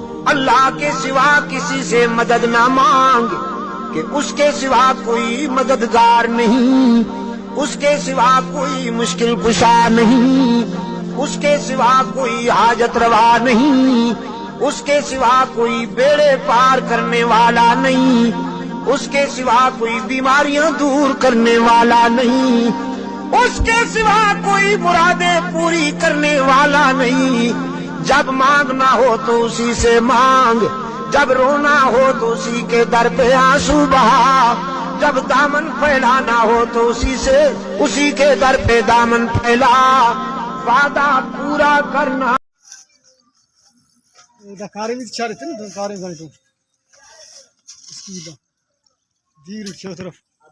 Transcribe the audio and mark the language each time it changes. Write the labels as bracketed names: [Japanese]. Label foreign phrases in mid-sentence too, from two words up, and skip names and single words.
[Urdu] اللہ کے سوا کسی سے مدد نہ مانگ کہ اس کے سوا کوئی مددگار نہیں، اس کے سوا کوئی مشکل کشا نہیں، اس کے سوا کوئی حاجت روا نہیں، اس کے سوا کوئی بیڑے پار کرنے والا نہیں، اس کے سوا کوئی بیماریاں دور کرنے والا نہیں، اس کے سوا کوئی مرادیں پوری کرنے والا نہیں۔ جب مانگنا ہو تو اسی سے مانگ، جب رونا ہو تو اسی کے در پہ آنسو بہا، جب دامن پھیلانا ہو تو اسی کے در پہ دامن پھیلا، وعدہ پورا کرنا۔ [Turkish] Kahve işareti mi? Kahve zannediyorum. Eski gibi. Değil, şu taraf.